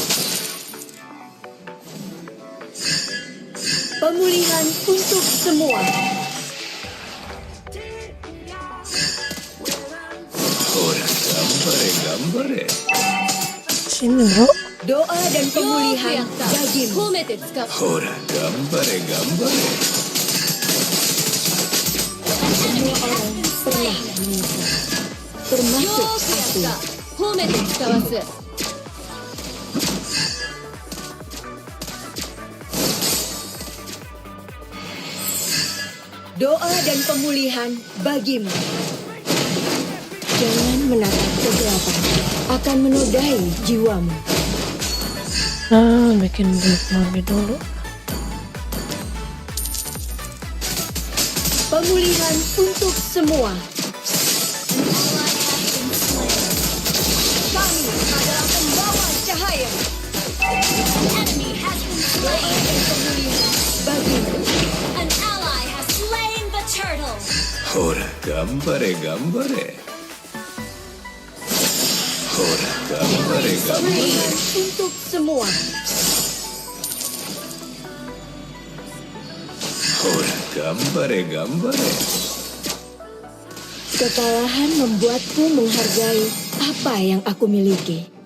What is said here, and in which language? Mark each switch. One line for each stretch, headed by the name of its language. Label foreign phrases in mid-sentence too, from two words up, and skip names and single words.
Indonesian: Pemulihan untuk semua. Sini bro. Doa dan pemulihan
Japanese: よくやった。
Indonesian: bagimu.
Japanese: 褒めて使う。
Indonesian: Semua orang pernah menyesal,
Japanese: よ
Indonesian: termasuk
Japanese: く
Indonesian: aku.
Japanese: やった。褒めて使わせ。
Indonesian: Doa dan pemulihan bagimu. Jangan menatap kegelapan, akan menodai jiwamu. Nah, bikin build mami dulu. Pemulihan untuk semua. Kami adalah pembawa cahaya.
English: Enemy has been slain!
Indonesian: Pemulihan bagimu.
English: An ally has slain the turtle!
Indonesian: Pemulihan untuk semua. Kekalahan membuatku menghargai apa yang aku miliki.